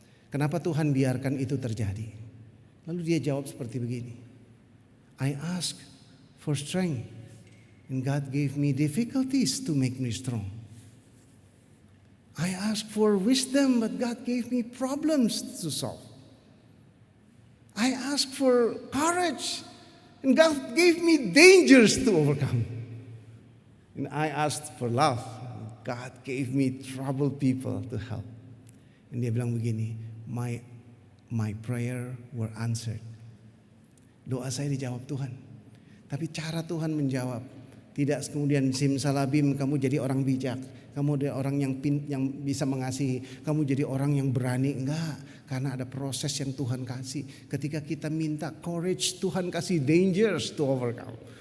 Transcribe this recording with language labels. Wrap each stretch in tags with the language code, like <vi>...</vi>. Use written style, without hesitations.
<id>Kenapa Tuhan biarkan itu terjadi? Lalu dia jawab seperti begini,</id> <en>I ask for strength and God gave me difficulties to make me strong. I asked for wisdom, but God gave me problems to solve. I asked for courage, and God gave me dangers to overcome. And I asked for love, and God gave me troubled people to help. And</en> <id>dia bilang begini,</id> <en>my prayer were answered.</en> <id>Doa saya dijawab Tuhan. Tapi cara Tuhan menjawab, tidak kemudian simsalabim kamu jadi orang bijak, kamu jadi orang yang bisa mengasihi, kamu jadi orang yang berani. Enggak, karena ada proses yang Tuhan kasih. Ketika kita minta courage, Tuhan kasih</id> <en>dangers to overcome.</en>